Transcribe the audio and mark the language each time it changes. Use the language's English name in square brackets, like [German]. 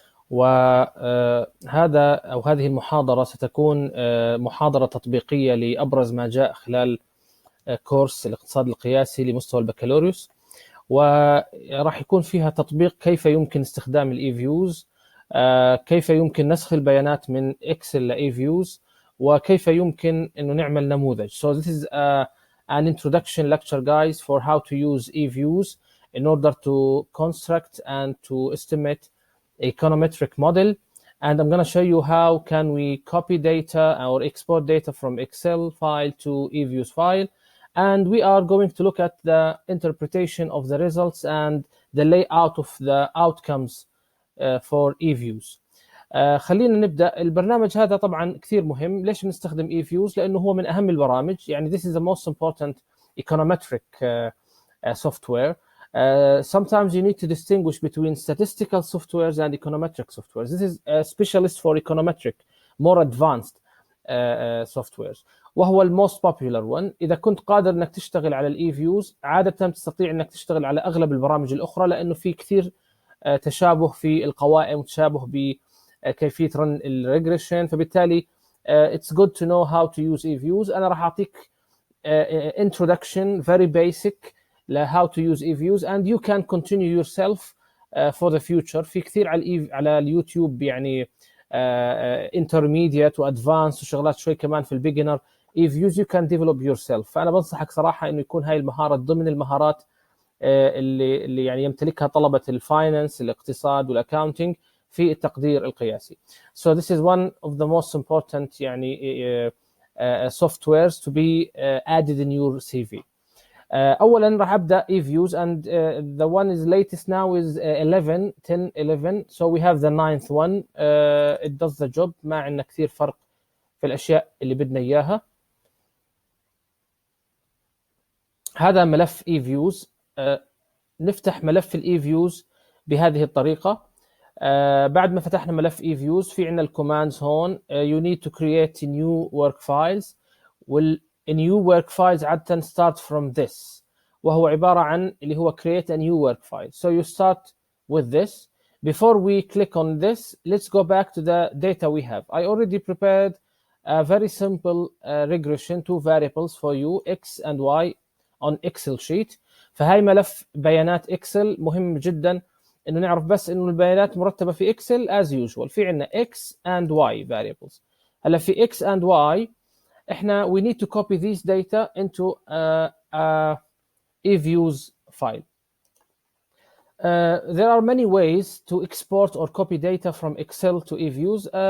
[Arabic] وهذا أو هذه المحاضرة ستكون محاضرة تطبيقية لأبرز ما جاء خلال كورس الاقتصاد القياسي لمستوى البكالوريوس، وراح يكون فيها تطبيق كيف يمكن استخدام الإيفيوز، كيف يمكن نسخ البيانات من إكسل لإيفيوز، وكيف يمكن أنه نعمل نموذج. [English] So this is an introduction lecture, guys, for how to use EViews in order to construct and to estimate econometric model. And I'm going to show you how can we copy data or export data from Excel file to EViews file. And we are going to look at the interpretation of the results and the layout of the outcomes for EViews. [Arabic] خلينا نبدأ. البرنامج هذا طبعا كثير مهم. ليش بنستخدم EViews؟ لأنه هو من أهم البرامج. [English] يعني this is the most important econometric software. Sometimes you need to distinguish between statistical softwares and econometric softwares. This is a specialist for econometric, more advanced softwares. [Arabic] وهو [English] الموست popular one. [Arabic] إذا كنت قادر أنك تشتغل على الإيفيوز عادة تستطيع أنك تشتغل على أغلب البرامج الأخرى، لأنه في كثير تشابه في القوائم وتشابه بكيفية رن الريجريشن، فبالتالي [English] it's good to know how to use EViews. [Arabic] أنا راح أعطيك [English] introduction very basic ل how to use EViews and you can continue yourself for the future. [Arabic] في كثير على اليوتيوب يعني intermediate وadvanced وشغلات شوي كمان في البيجنر [English] EViews you can develop yourself. [Arabic] فأنا بنصحك صراحة إنه يكون هاي المهارة ضمن المهارات اللي يعني يمتلكها طلبة الفاينانس، الاقتصاد والاكاونتنج في التقدير القياسي. [English] So this is one of the most important يعني softwares to be added in your CV. [Arabic] أولا راح أبدأ [English] EViews and the one is latest now is 10 11. So we have the 9th one. It does the job. [Arabic] ما عندنا كثير فرق في الأشياء اللي بدنا إياها. هذا ملف EViews. نفتح ملف الإيفيوز بهذه الطريقة. بعد ما فتحنا ملف EViews في عندنا الكوماندز هون. [English] You need to create new work files. new work files عادة start from this، [Arabic] وهو عبارة عن اللي هو [English] create a new work file. So you start with this. Before we click on this, let's go back to the data we have. I already prepared a very simple regression, two variables for you, x and y on Excel sheet. [Arabic] فهاي ملف بيانات اكسل. مهم جدا انه نعرف بس انه البيانات مرتبه في اكسل [English] as usual. [Arabic] في عندنا [English] x and y variables. [Arabic] هلا في [English] x and y [Arabic] احنا [English] we need to copy these data into a EViews file. There are many ways to export or copy data from Excel to EViews.